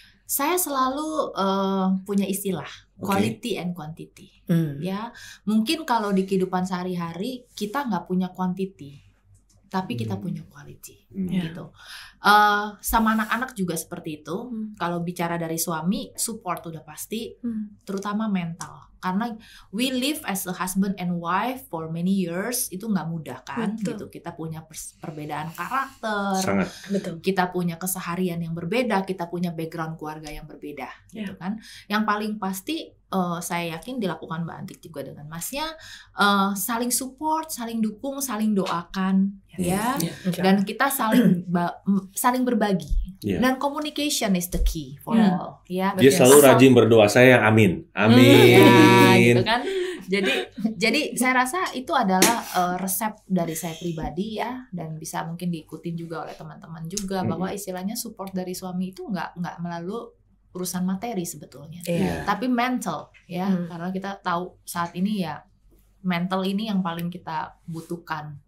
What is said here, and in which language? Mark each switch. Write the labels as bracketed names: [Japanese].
[Indonesian] Saya selalu punya istilah [English] quality and quantity. [Indonesian] Ya, mungkin kalau di kehidupan sehari-hari kita nggak punya quantity, tapi kita punya quality, gitu. Sama anak-anak juga seperti itu. Kalau bicara dari suami, support udah pasti, terutama mental. karena [English] we live as a husband and wife for many years, [Indonesian] itu nggak mudah kan. Gitu, kita punya perbedaan karakter. Sangat. Betul. Kita punya keseharian yang berbeda, kita punya background keluarga yang berbeda, gitu kan. Yang paling pasti saya yakin dilakukan Mbak Antik juga dengan Masnya, saling support, saling dukung, saling doakan, ya. Dan kita saling berbagi. Dan [English] communication is the key for all, [Indonesian] ya. Dia selalu rajin berdoa, saya amin, amin. Gitu kan. Jadi saya rasa itu adalah resep dari saya pribadi ya, dan bisa mungkin diikutin juga oleh teman-teman juga, bahwa istilahnya support dari suami itu nggak melalui urusan materi sebetulnya, tapi mental ya, karena kita tahu saat ini ya mental ini yang paling kita butuhkan,